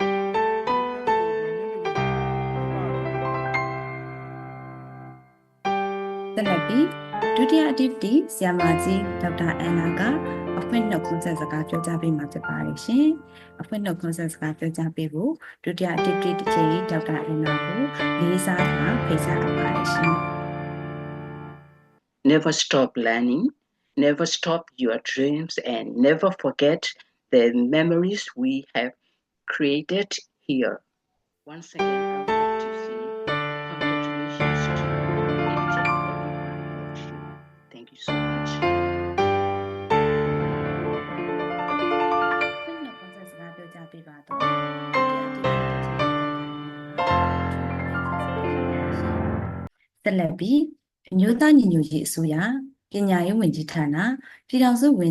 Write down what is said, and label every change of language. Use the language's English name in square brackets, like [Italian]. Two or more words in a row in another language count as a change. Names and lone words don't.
[Burmese] ဆက်လက်ပြီးဒုတိယ activity ဆရာမကြီးဒေါက်တာအန်နာကအဖွင့်နှုတ်ခွန်းဆက်စကားပြောကြားပေးမှာဖြစ်ပါတယ်ရှင်။အဖွင့်နှုတ်ခွန်းဆက်စကားပြောကြားပေးဖို့ဒုတိယ activity တစ်ချိန်ဒေါက်တာအန်နာကိုလေးစားစွာဖိတ်ကြားအပ်ပါတယ်ရှင်။ [English] Never stop learning, never stop your dreams, and never forget the memories we have created here. Once again, I would like to say congratulations to each and every one of you. Thank you so much. [Burmese] ဆက်လက်ပြီးအမျိုးသားညီညွတ်ရေးအစိုးရပညာရေးဝန်ကြီးဌာနပြည်ထောင်စုဝန်